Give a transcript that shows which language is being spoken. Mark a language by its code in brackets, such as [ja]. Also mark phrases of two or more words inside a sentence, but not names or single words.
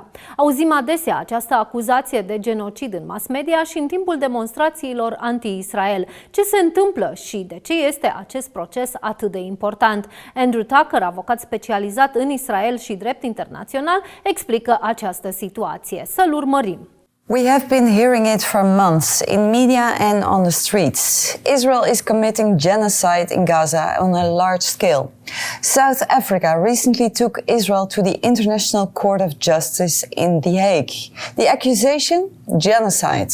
[ro] Auzim adesea această acuzație de genocid în mass media și în timpul demonstrațiilor anti-Israel. Ce se întâmplă și de ce este acest proces atât de important? Andrew Tucker, avocat specializat în Israel și drept internațional, explică această situație. Să-l urmărim. [en] We have been hearing it for months in media and on the streets. Israel is committing genocide in Gaza on a large scale. South Africa recently took Israel to the International Court of Justice in The Hague. The accusation? Genocide.